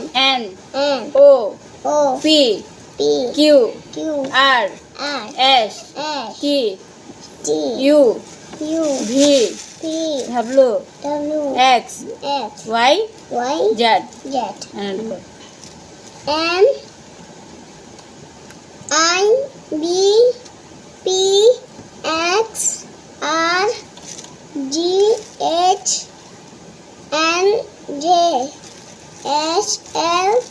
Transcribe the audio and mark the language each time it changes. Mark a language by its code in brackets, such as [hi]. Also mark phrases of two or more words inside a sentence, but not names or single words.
[en] এন N ও O পি P কিউ Q আর R এস S টি T ইউ U ভি P ডাব্লিউ W এক্স X ওয়াই Y জেড Z এন্ড M I B P X R G H N J S L